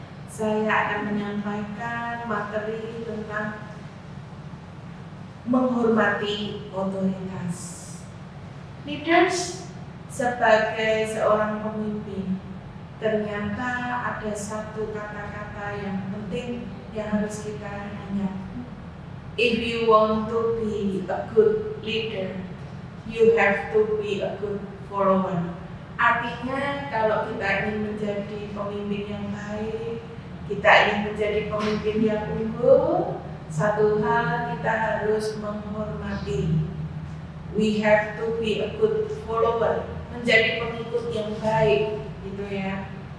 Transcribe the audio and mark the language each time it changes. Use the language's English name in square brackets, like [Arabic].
[Indonesian] Saya akan menyampaikan materi tentang menghormati otoritas. Leaders sebagai seorang pemimpin, ternyata ada satu kata-kata yang penting yang harus kita ingat. [English] If you want to be a good leader, you have to be a good follower. [Indonesian] Artinya kalau kita ingin menjadi pemimpin yang baik, kita ingin menjadi pemimpin yang unggul, satu hal kita harus menghormati. [English] We have to be a good follower, [Indonesian] menjadi pengikut yang baik, gitu ya.